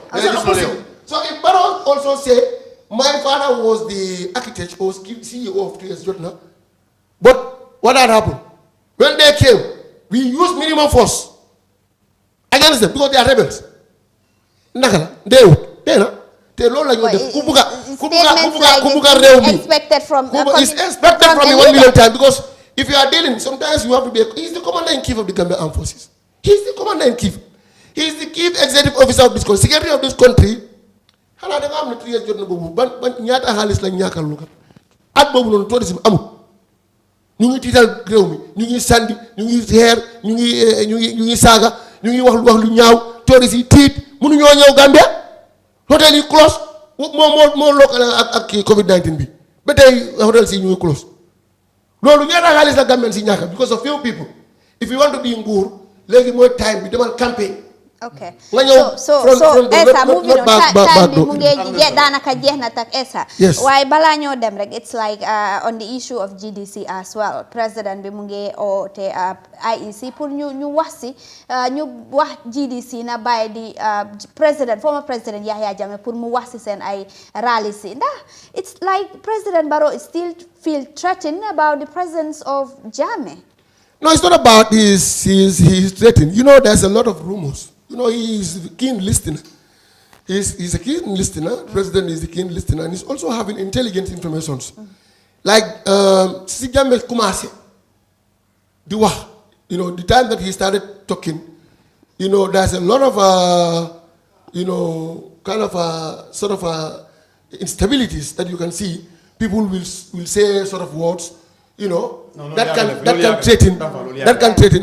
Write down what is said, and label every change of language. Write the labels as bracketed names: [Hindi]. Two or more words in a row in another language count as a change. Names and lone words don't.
[English] So if Barrow also say my father was the architect or CEO of 3 years Jotna, but what had happened? When they came, we used minimum force against them because they are rebels. [Wolof] Nakala, they loolu la ñu def ku buga réew mi [English] expected from is expected from me 1 million times because if you are dealing sometimes you have to be he's the commander-in-chief of the Gambia Armed Forces. He's the commander-in-chief. He's the chief executive officer of this country, secretary of this country. [Wolof] Xanaa da nga am ne 3 years jot na boobu ban ñaata xaalis lañ ñàkkal lu kat at boobu noonu tourisme amul ñu ngi tiital réew mi ñu ngi sandi ñu ngi xeer ñu ngi saaga ñu ngi wax lu ñaaw tourisme yi tiit mënuñoo ñëw Gambia hôtel yi close moo local ak Covid-19 bi ba tey hôtel si ñu ngi close loolu ñaata xaalis la Gambian si ñàkk [English] because of few people if you want to be [Wolof] nguur léegi mooy time bi demal campagne. [English] Okay. So [Wolof] Essa [English] moving on [Wolof] time bi mu ngi daanaka jeex na tak Essa. [English] Yes. [Wolof] Waaye balaa ñoo dem rek [English] it's like on the issue of GDC as well [Wolof] président bi mu ngi oote IEC pour ñu wax si ñu wax GDC na bàyyi di former président Yahya Jammeh pour mu wax si seen ay rally si ndax [English] it's like President Barrow still feel threatened about the presence of Jammeh. No, it's not about he's threatened. There's a lot of rumors. He's a keen listener. He's a keen listener. President is a keen listener, and he's also having intelligent information. [Wolof] Like si Jammeh commencé di wax, [English] the time that he started talking, there's a lot of kind of sort of instabilities that you can see, people will say sort of words, you know, that can threaten.